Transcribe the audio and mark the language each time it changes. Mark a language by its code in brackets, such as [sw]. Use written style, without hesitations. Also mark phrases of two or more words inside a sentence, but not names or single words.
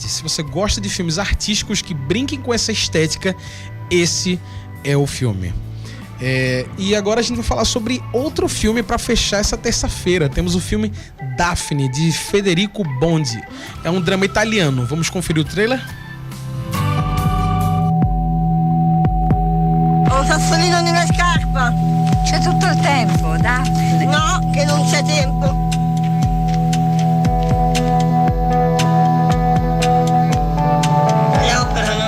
[pt] Se você gosta de filmes artísticos que brinquem com essa estética, esse é o filme. E agora a gente vai falar sobre outro filme para fechar essa terça-feira. Temos o filme Daphne, de Federico Bondi. É um drama italiano. Vamos conferir o trailer? [it] Un sassolino di una scarpa. C'è tutto il tempo, Daphne. No, che non c'è tempo. Le operano?